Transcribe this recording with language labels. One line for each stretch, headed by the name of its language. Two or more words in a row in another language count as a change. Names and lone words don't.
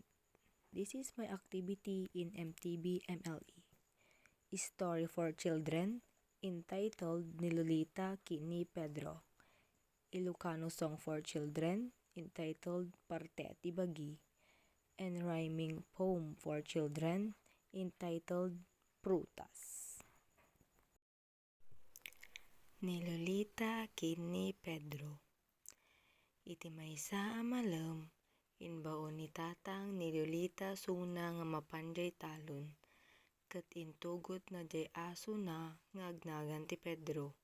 English: This is my activity in MTB MLE. Story for Children entitled Ni Lolita Kini Pedro. Ilocano Song for Children entitled Parte Ti Bagi. And rhyming poem for children entitled Prutas. Ni Lolita Kini Pedro.
Iloko: Iti maysa a malam, inbaon ni tatang ni Lolita suna nga mapanjay talon. Ket intugot na jay aso na nga agnagan ti Pedro.